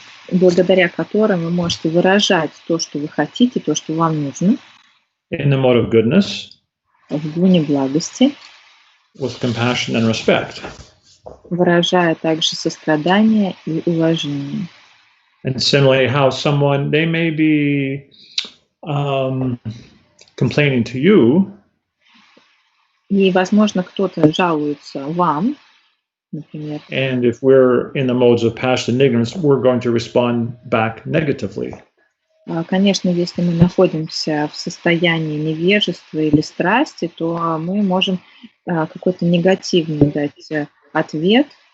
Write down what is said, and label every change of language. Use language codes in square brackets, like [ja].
[ru] благодаря которым вы можете выражать то, что вы хотите, то, что вам нужно, [en] in the mode of goodness, [ru] в гуне благости, [en] with compassion and respect. [ru] выражая также сострадание и уважение. [en] And similarly, how someone, they may be complaining to you, [ru] И, возможно, кто-то жалуется вам, например. [en] And if we're in the modes of passion and ignorance, we're going to respond back negatively. [ru] Конечно, если мы находимся в состоянии невежества или страсти, то мы можем какой-то негативный дать ответ.